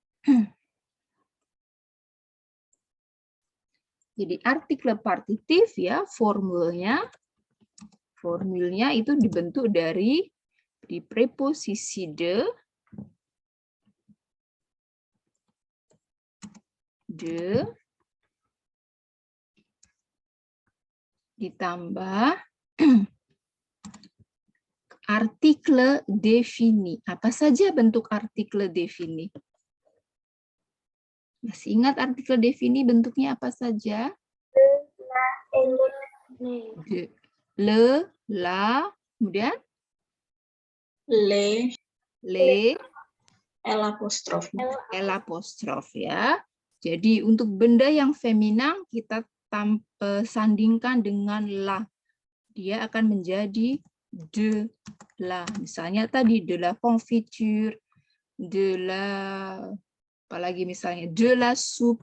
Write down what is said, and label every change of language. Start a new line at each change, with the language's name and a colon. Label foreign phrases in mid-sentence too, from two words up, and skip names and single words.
Indonesian: Jadi artikel partitif ya formulnya itu dibentuk dari preposisi de ditambah artikel defini. Apa saja bentuk artikel defini? Masih ingat artikel defini bentuknya apa saja?
French: Le, la, kemudian Le, le,
Indonesian: L apostrof. L apostrof ya. Jadi untuk benda yang feminan kita sandingkan dengan la. Dia akan menjadi
French: de la.
Indonesian: Misalnya tadi
French: de la confiture, de la,
Indonesian: apalagi misalnya
French: de la soupe.